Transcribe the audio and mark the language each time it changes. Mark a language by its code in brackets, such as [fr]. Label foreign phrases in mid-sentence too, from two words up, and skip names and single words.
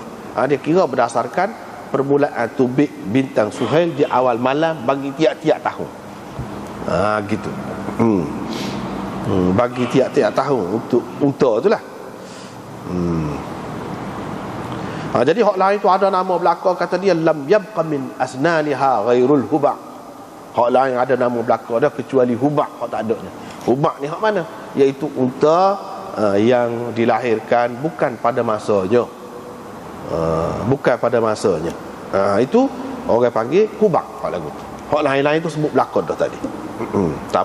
[ms] Dia kira berdasarkan permulaan tubik bintang Suhail di awal malam bagi tiap-tiap tahun. Gitu. Bagi tiap-tiap tahun untuk unta tu lah. Jadi hak lain tu ada nama belaka, kata dia [ar] لم يبق من أسنانها غير الهبع'. [ms] Hak lain ada nama belaka dah kecuali hubak. Hak tak adanya. Hubak ni hak mana? Iaitu unta yang dilahirkan bukan pada masanya. Bukan pada masanya. Itu orang panggil hubak hak lagu. Hak lain-lain tu sebut belaka dah tadi.